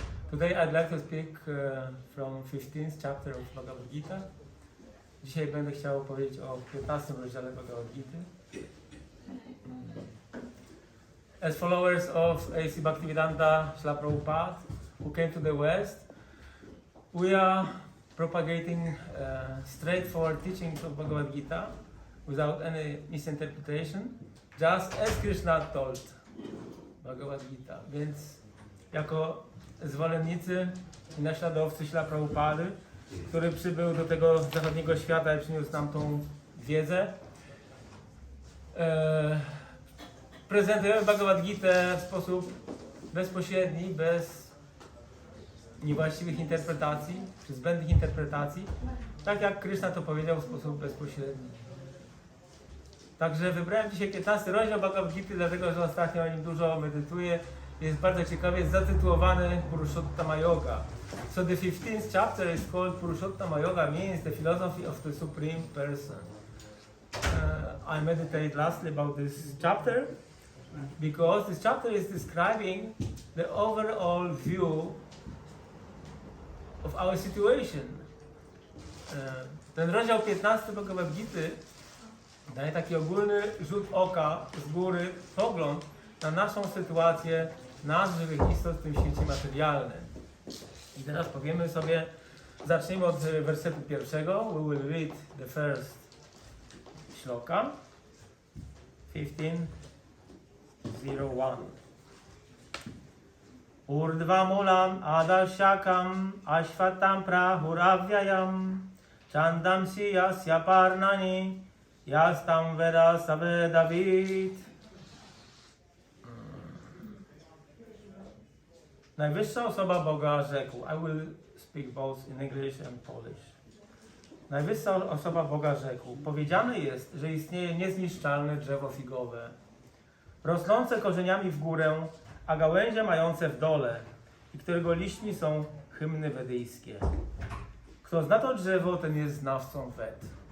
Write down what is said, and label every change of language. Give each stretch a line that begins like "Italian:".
English: Today I'd like to speak from 15th chapter of Bhagavad-Gita.
Polish: Dzisiaj będę chciał powiedzieć o 15 rozdziale Bhagavad-Gity.
English: As followers of A.C. Bhaktivedanta Srila Prabhupada, who came to the West, we are propagating straightforward teachings of Bhagavad-Gita without any misinterpretation, just as Krishna told Bhagavad-Gita.
Polish: Więc jako zwolennicy i naśladowcy Srila Prabhupady, który przybył do tego zachodniego świata i przyniósł nam tą wiedzę, prezentujemy Bhagavad-Gitę w sposób bezpośredni, bez niewłaściwych interpretacji, czy zbędnych interpretacji, tak jak Krishna to powiedział w sposób bezpośredni. Także wybrałem dzisiaj 15 rozdział Bhagavad-Gity, dlatego że ostatnio o nim dużo medytuję. Jest bardzo ciekawie, jest zatytułowany Purushottama Yoga.
English: So the 15th chapter is called Purushottama Yoga, means the philosophy of the Supreme Person. I meditate lastly about this chapter because this chapter is describing the overall view of our situation.
Polish: Ten rozdział 15 Bhagavad-Gity daje taki ogólny rzut oka z góry, pogląd na naszą sytuację, nas, żywych istot w tym świecie materialnym. I teraz powiemy sobie, zacznijmy od wersetu pierwszego.
English: We will read the first shloka. 15:01.
Sanskrit: Urdhvamulam adashakam ashvatam prahuravyayam chandamsi yasya parnani yastam veda savedavid.
Polish: Najwyższa osoba Boga rzekł.
English: I will speak both in English and Polish.
Polish: Najwyższa osoba Boga rzekł. Powiedziane jest, że istnieje niezniszczalne drzewo figowe, rosnące korzeniami w górę, a gałęzie mające w dole i którego liśćmi są hymny wedyjskie. Kto zna to drzewo, ten jest znawcą Ved.